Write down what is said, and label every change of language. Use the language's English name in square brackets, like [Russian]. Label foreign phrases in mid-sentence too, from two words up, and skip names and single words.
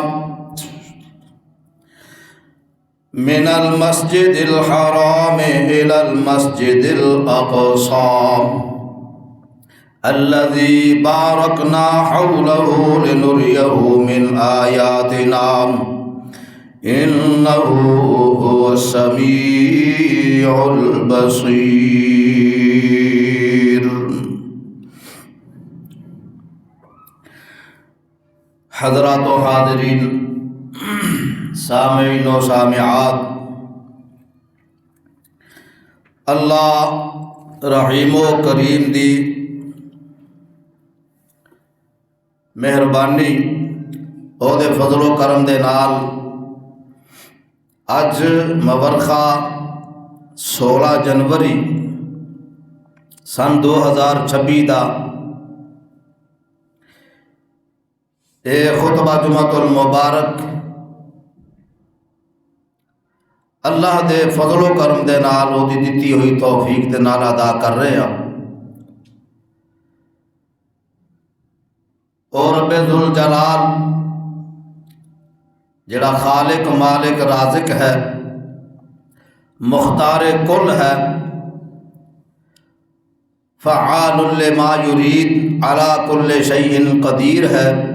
[Arabic] من المسجد الحرام إلى المسجد الأقصى الذي باركنا حوله لنريه من آياتنا إنه هو السميع البصير. [Punjabi] حضرات و حاضرین، سامعین و سامعات، اللہ رحیم و کریم دی مہربانی اور دے فضل و کرم دے نال اج مورخہ 16 جنوری سن 2026 دا اے خطبہ جمعۃ المبارک اللہ دے فضل و کرم دے نال او دی دتی ہوئی توفیق دے نال ادا کر رہے ہیں. اور رب ذوالجلال جڑا خالق مالک رازق ہے، مختار کل ہے، [Arabic] فعال لما یرید، علی کل شیء قدیر [Punjabi] ہے.